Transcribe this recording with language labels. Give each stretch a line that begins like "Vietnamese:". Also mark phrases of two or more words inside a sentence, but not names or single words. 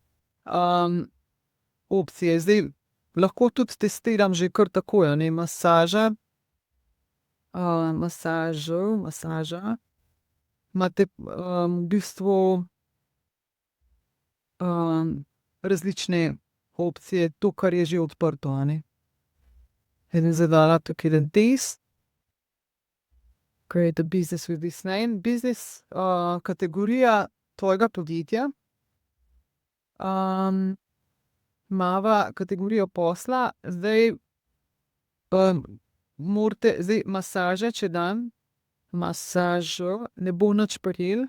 Slovenian: Opcije, zdaj lahko tudi testiram že kar takoj, a ne, masaža. Masaža. Imate, v bistvu, različne opcije, to, kar je že odprto, a ne. Idem zdaj dala tukaj en test.
English: Create a business with this name. Business,
Slovenian: kategorija tvojega podjetja. Imava kategorijo posla, zdaj, morate, zdaj masaže, če dam masažo, ne bo nič prijelo.